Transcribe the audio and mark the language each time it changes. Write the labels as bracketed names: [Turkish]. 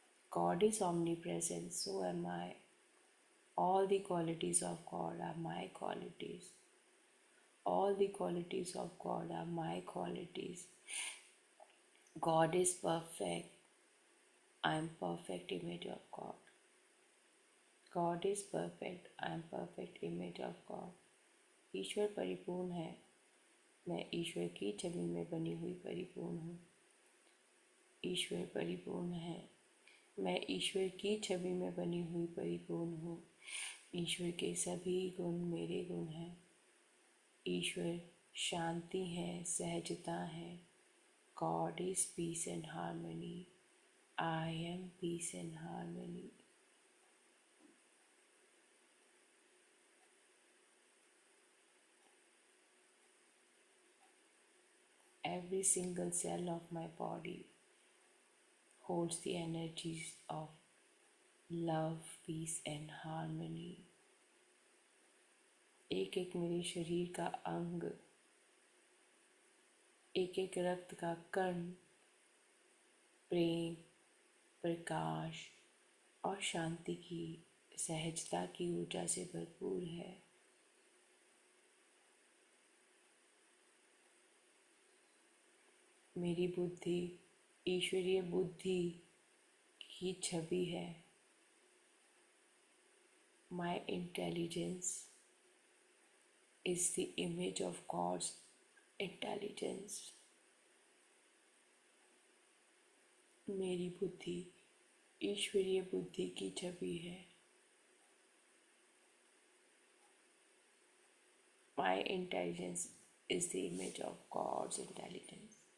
[English] God is omnipresent, so am I. All the qualities of God are my qualities. All the qualities of God are my qualities. God is perfect. I am perfect image of God. God is perfect. I am perfect image of God. [Hindi] ईश्वर परिपूर्ण है, मैं ईश्वर की छवि में बनी हुई परिपूर्ण हूँ। ईश्वर परिपूर्ण है, मैं ईश्वर की छवि में बनी हुई परिपूर्ण हूँ। ईश्वर के सभी गुण मेरे गुण हैं। ईश्वर शांति है, सहजता है। [English] God is peace and harmony. I am peace and harmony. Every single cell of my body holds the energies of love, peace and harmony. [Hindi] एक एक मेरे शरीर का अंग, एक एक रक्त का कण प्रेम, प्रकाश और शांति की, सहजता की ऊर्जा से भरपूर है। मेरी बुद्धि ईश्वरीय बुद्धि की छवि है। [English] My intelligence is the image of God's intelligence. [Hindi] मेरी बुद्धि ईश्वरीय बुद्धि की छवि है। [English] My intelligence is the image of God's intelligence.